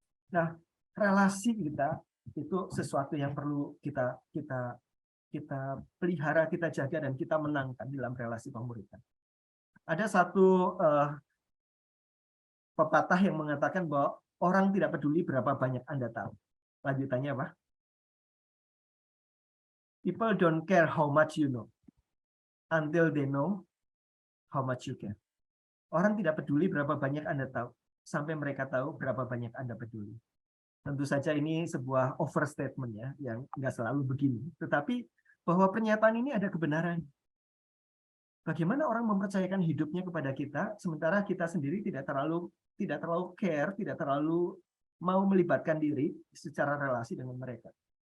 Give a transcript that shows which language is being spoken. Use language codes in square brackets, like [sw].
[id] Nah, relasi kita itu sesuatu yang perlu kita pelihara, kita jaga, dan kita menangkan dalam relasi pemuridan. Ada satu pepatah yang mengatakan bahwa orang tidak peduli berapa banyak Anda tahu. Lanjutannya apa? [en] People don't care how much you know until they know how much you care. [id] Orang tidak peduli berapa banyak Anda tahu sampai mereka tahu berapa banyak Anda peduli. Tentu saja ini sebuah overstatement ya, yang nggak selalu begini. Tetapi bahwa pernyataan ini ada kebenaran. Bagaimana orang mempercayakan hidupnya kepada kita, sementara kita sendiri tidak terlalu care, tidak terlalu mau melibatkan diri secara relasi dengan mereka.